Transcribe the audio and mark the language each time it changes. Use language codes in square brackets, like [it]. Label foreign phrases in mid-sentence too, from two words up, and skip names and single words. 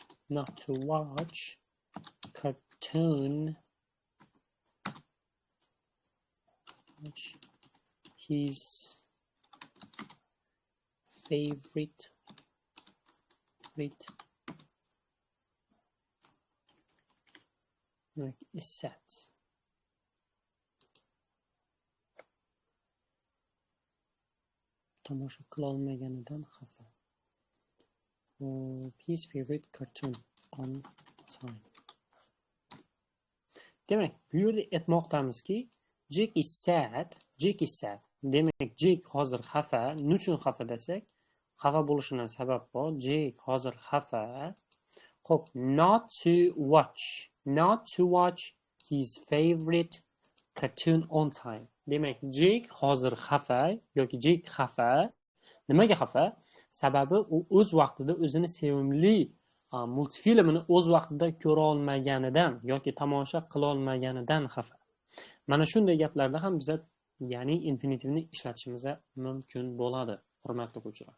[en] cartoon which his favorite is set. [uz] tomosha qilolmaganidan xafa. [en] His favorite cartoon on time. [uz] Demak, bu yerda aytmoqdamizki, [en] Jack is sad. Jack is sad. [uz] Demak, Jack hozir xafa. Nechun xafa desak, xafa bo'lishining sabab bor. Jack hozir xafa. Xo'p, [en] not to watch. Not to watch his favorite cartoon on time. [uz] Demak, Jack hozir xafa yoki Jack xafa. Nimaga xafa? Sababi u o'z vaqtida o'zini sevimli multfilmini o'z vaqtida ko'ra olmaganidan yoki tomosha qila olmaganidan xafa. Mana shunday gaplarda ham biz ya'ni infinitivni ishlatishimiz mumkin bo'ladi, hurmatli o'quvchilar.